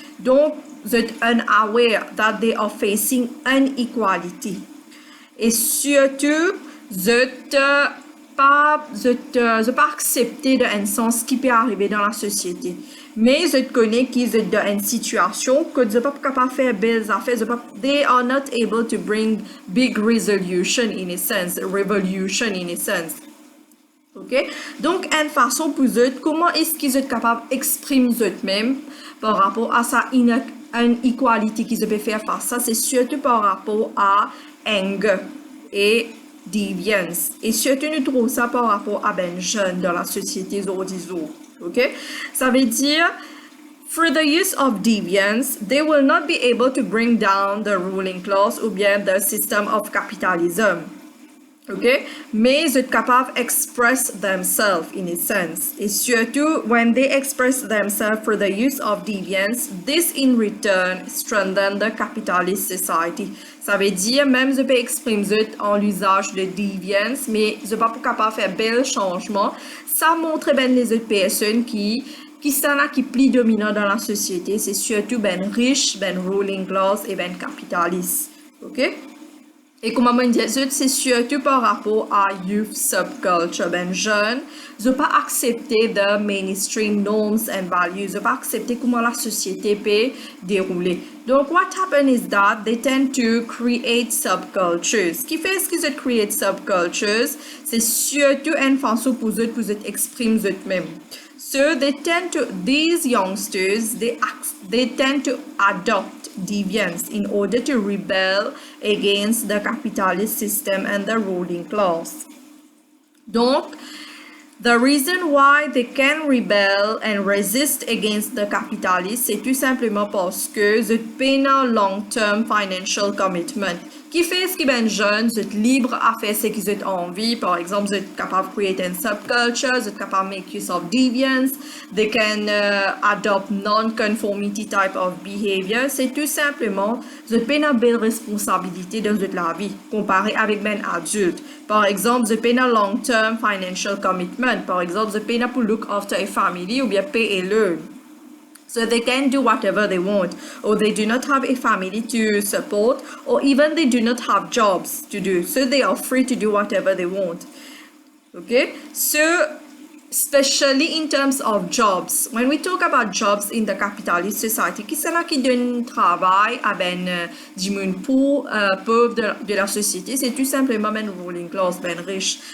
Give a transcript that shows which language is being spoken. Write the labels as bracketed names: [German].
[French] Donc, vous êtes [English] unaware that they are facing inequality. [French] Et surtout, je pas accepter d'un sens qui peut arriver dans la société. Mais je connais qu'ils sont dans une situation que je ne peux pas faire belles affaires. [English] They are not able to bring big resolution in a sense, revolution in a sense. Ok? [French] Donc, une façon pour eux, comment est-ce qu'ils sont capables d'exprimer eux-mêmes par rapport à sa inequality qu'ils peuvent faire face à ça, c'est surtout par rapport à anger et deviance. Et surtout, nous trouvons ça par rapport à ben jeunes dans la société disons. [English] Ok? [French] Ça veut dire, [English] through the use of deviance, they will not be able to bring down the ruling class [French] ou bien [English] the system of capitalism. Okay? [French] Mais ils sont capables [English] d'express themselves in a sense. Et surtout, when they express themselves through the use of deviance, this in return strengthens the capitalist society. [French] Ça veut dire, même je peux exprimer en l'usage de deviance, mais je ne suis pas capable de faire bel changement. Ça montre bien les autres personnes qui qui ça là qui plus dominant dans la société, c'est surtout ben riche, ben ruling class et ben capitaliste. OK? Et comme on dit, c'est surtout par rapport à youth subculture, ben jeune, je pas accepter [English] the mainstream norms and values, [French] je pas accepter comment la société peut dérouler. [English] Donc, what happens is that they tend to create subcultures. [French] Ce qui fait ce qu'ils [English] create subcultures, [French] c'est surtout une façon pour eux exprimer eux-mêmes. [English] So these youngsters, they tend to adopt deviance in order to rebel against the capitalist system and the ruling class. Donc, the reason why they can rebel and resist against the capitalists, [French] c'est tout simplement parce que [English] they pay a long-term financial commitment. [French] Qui fait ce qui est jeune, vous êtes libre à faire ce que vous avez envie. Par exemple, vous êtes capable de créer une subculture, vous êtes capable de [English] make use of deviance, they can adopt non-conformity type of behavior. [French] C'est tout simplement, vous avez une belle responsabilité dans votre la vie, comparé avec un adulte. Par exemple, vous avez une long-term financial commitment. Par exemple, vous avez une pour [English] look after a family [French] ou bien [English] pay a loan. So they can do whatever they want, or they do not have a family to support, or even they do not have jobs to do. So they are free to do whatever they want. [French] Okay? [English] So, especially in terms of jobs, when we talk about jobs in the capitalist society, [French] qui c'est là qui donne travail à du monde pauvre de la société, c'est tout simplement ben ruling class, ben riche.